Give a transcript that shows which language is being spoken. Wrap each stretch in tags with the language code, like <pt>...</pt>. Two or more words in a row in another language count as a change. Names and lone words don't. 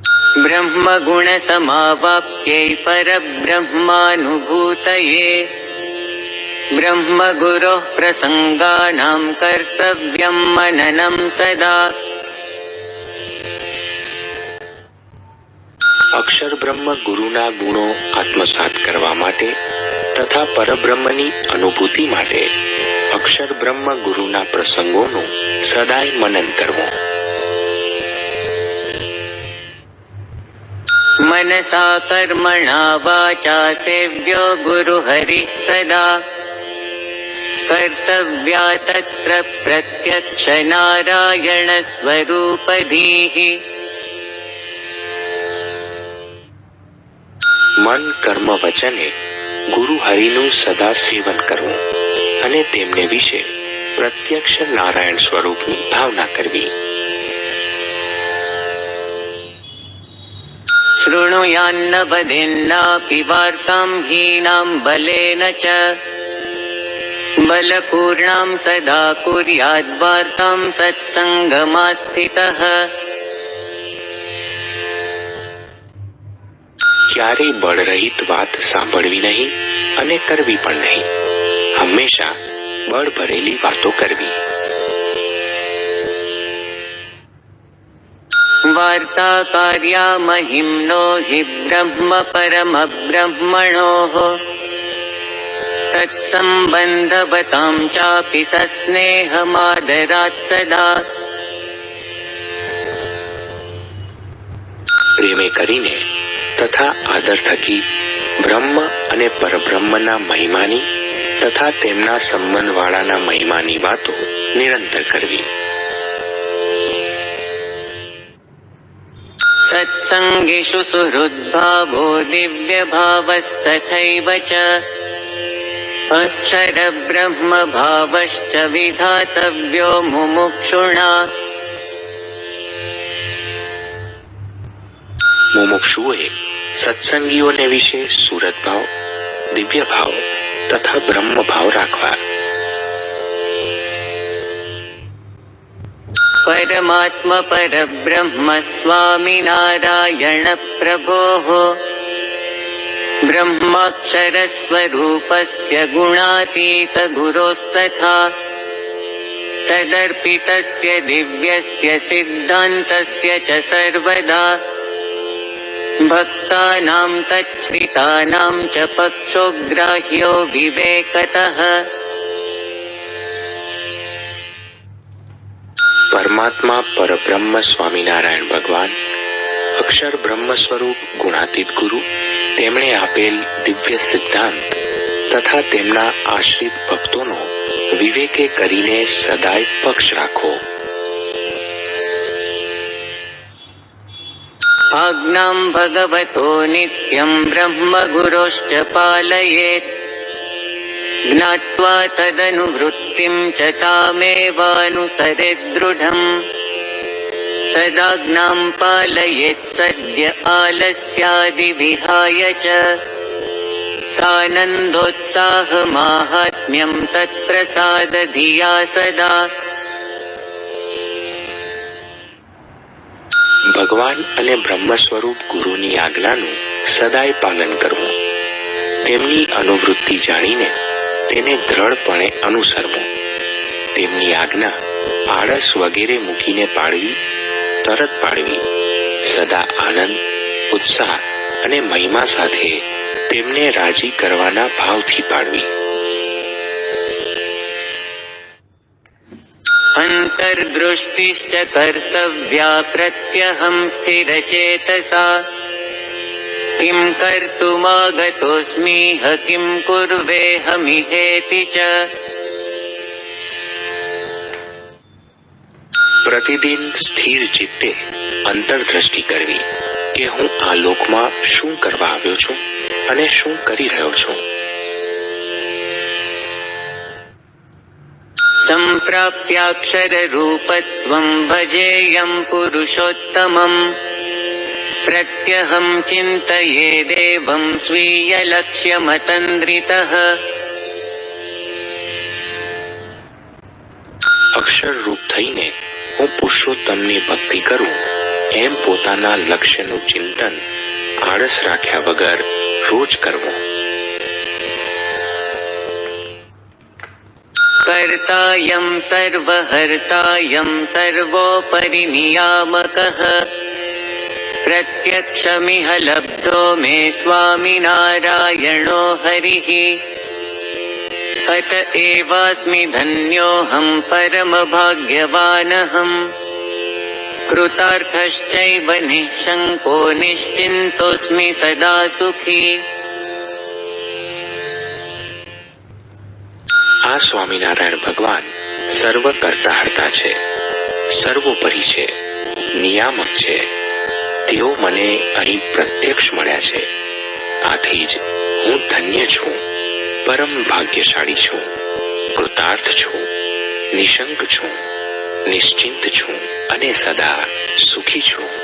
<sa>ब्रह्मगुणसमावाप्त्यै परब्रह्मानुभूतये ब्रह्मगुरोः प्रसंगानां कर्तव्यं मननं सदा।</sa> <gu>અક્ષર બ્રહ્મ ગુરુના ગુણો આત્મસાત કરવા માટે તથા પરબ્રહ્મની અનુભૂતિ માટે અક્ષર બ્રહ્મ ગુરુના પ્રસંગોનું સદાય મનન કરવું.</gu> <sa>मनसा कर्मणा वाचा सेव्यो गुरुहरिः सदा कर्तव्या तत्र प्रत्यक्ष नारायण स्वरूपधीः.</sa> <gu>મન કર્મ વચને ગુરુ હરિનું સદા સેવન કરવું અને તેમને વિશે પ્રત્યક્ષ નારાયણ સ્વરૂપની ભાવના કરવી.</gu> <sa>शृणुयान्न वदेन्नापि वार्तां हीनां बलेन च बलपूर्णां सदा कुर्याद्वार्तां सत्संगमास्थितः.</sa> <gu>ક્યારેય બળરહિત વાત સાંભળવી નહીં અને કરવી પણ નહીં. હંમેશા બળ ભરેલી વાતો કરવી.</gu> <sa>वार्ता कार्या महिम्नो हि ब्रह्म परम ब्रह्मणोः तत्सम्बन्धवतां चापि सस्नेहमादरात् सदा.</sa> <gu>પ્રેમે કરીને તથા આદર થકી બ્રહ્મ અને પરબ્રહ્મના મહિમાની તથા તેમના સંબંધવાળાના મહિમાની વાતો નિરંતર કરવી.</gu> <sa>सत्संगेषु सुहृद्भावो दिव्यभावस्तथैव च अक्षरब्रह्मभावश्च विधातव्यो मुमुक्षुणा.</sa> <gu>મુમુક્ષુએ સત્સંગીઓને વિશે સુરત ભાવ, દિવ્ય ભાવ તથા બ્રહ્મ ભાવ રાખવા.</gu> <sa>परमात्म परब्रह्म स्वामिनारायण प्रभोः ब्रह्माक्षर स्वरूपस्य गुणातीत गुरोस्तथा तदर्पितस्य दिव्यस्य सिद्धान्तस्य च सर्वदा भक्तानां तच्छ्रितानां च पक्षोग्राह्यो विवेकतः.</sa> <gu>પરમાત્મા પરબ્રહ્મ સ્વામિનારાયણ ભગવાન અક્ષર બ્રહ્મ સ્વરૂપ ગુણાતીત ગુરુ તેમણે આપેલ દિવ્ય સિદ્ધાંત તથા તેમના આશ્રિત ભક્તોનો વિવેકે કરીને સદાય પક્ષ રાખો.</gu> <sa>आज्ञां भगवतो नित्यं ब्रह्म गुरोश्च पालयेत् ज्ञात्वा तदनुवृत्तिं च तामेवानुसरेत् दृढम्. तदाज्ञां पालयेत् सद्य आलस्यादिविहाय च सानन्दोत्साहमाहात्म्यं तत्प्रसादधिया सदा.</sa> <gu>ભગવાન અને બ્રહ્મ સ્વરૂપ ગુરુની આજ્ઞાનું સદાય પાલન કરવું. તેમની અનુવૃત્તિ જાણીને તેને દ્રઢપણે અનુસરવું. તેમની આજ્ઞા આળસ વગેરે મૂકીને પાળવી, તરત પાળવી. સદા આનંદ, ઉત્સાહ અને મહિમા સાથે તેમને રાજી કરવાના ભાવથી પાળવી.</gu> <sa>अंतर्दृष्टिश्च कर्तव्या प्रत्यहं स्थिरचेतसा किं कर्तुमागतोऽस्मीह किं कुर्वेऽहमिहेति च.</sa> <gu>પ્રતિદિન સ્થિર ચિત્તે અંતરદ્રષ્ટિ કરવી કે હું આ લોકમાં શું કરવા આવ્યો છું અને શું કરી રહ્યો છું.</gu> <sa>सम्प्राप्याक्षररूपत्वं भजेयं पुरुषोत्तमं प्रत्यहं चिन्तयेदेवं स्वीयलक्ष्यमतन्द्रितः.</sa> <gu>અક્ષર રૂપ થઈને હું પુરુષોત્તમની ભક્તિ કરું એમ પોતાના લક્ષ્યનું ચિંતન આળસ રાખ્યા વગર રોજ કરવું.</gu> <sa>कर्तायं सर्वहर्तायं सर्वोपरिनियामकः प्रत्यक्षमिह लब्धो मे स्वामिनारायणो हरिः अत एवास्मि धन्योऽहं परमभाग्यवानहम् कृतार्थश्चैव निःशङ्को निश्चिन्तोऽस्मि सदा सुखी.</sa> <gu>આ સ્વામિનારાયણ ભગવાન સર્વ કરતા હર્તા છે, સર્વોપરી છે, નિયામક છે. તેઓ મને અહીં પ્રત્યક્ષ મળ્યા છે. આથી જ હું ધન્ય છું, પરમ ભાગ્યશાળી છું, કૃતાર્થ છું, નિશંક છું, નિશ્ચિંત છું અને સદા સુખી છું.</gu>